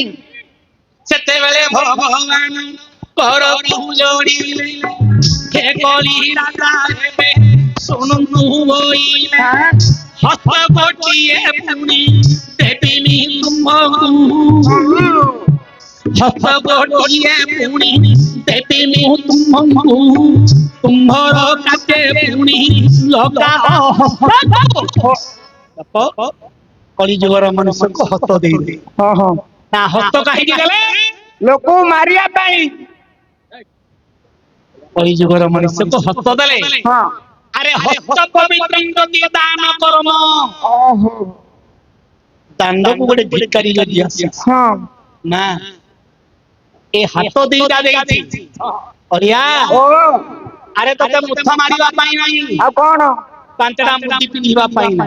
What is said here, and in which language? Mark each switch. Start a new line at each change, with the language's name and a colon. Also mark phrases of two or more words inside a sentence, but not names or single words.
Odia: ସେତେବେଳେ ଭଗବାନ କରକୁ ଯୋଡ଼ିଲେ ହେ କଳି ରାଜା ହେବେ ଶୁଣନ୍ତୁ ବୋଇଲେ ହସ୍ତ ଗୋଟିଏ ପୁଣି ଦେବିନି ତୁମକୁ ହସ୍ତ ଗୋଟିଏ ପୁଣି ଦେବିନି ତୁମକୁ ତୁମ୍ଭର କାଟେ ପୁଣି ଲଗାଅ ହସ୍ତ କଳି ଯୁଗର ମନୁଷ୍ୟକୁ ହସ୍ତ ଦେଇଦେ ହଁ ହଁ ତା ହସ୍ତ କାହିଁକି ଦେଲେ ଲୋକ ମାରିବା ପାଇଁ କଳି ଯୁଗର ମନୁଷ୍ୟକୁ ହସ୍ତ ଦେଲେ ହଁ ଆରେ ହସ୍ତ ପବିତ୍ରଂ ଯଦି ଦାନ କରମ ଓହୋ ଦାଣ୍ଡକୁ ଗୋଟେ ଭିକାରୀ ଯଦି ଆସେ ହଁ ନା ଏ ହାତ ଦିଟା ଦେଇଛି ଅରିଆ ଓ ଆରେ ତତେ ମୁଥ ମାରିବା ପାଇଁ ନାହିଁ ଆଉ କଣ ପାଞ୍ଚଟା ମୁଦି ପିନ୍ଧିବା ପାଇଁ ନାହିଁ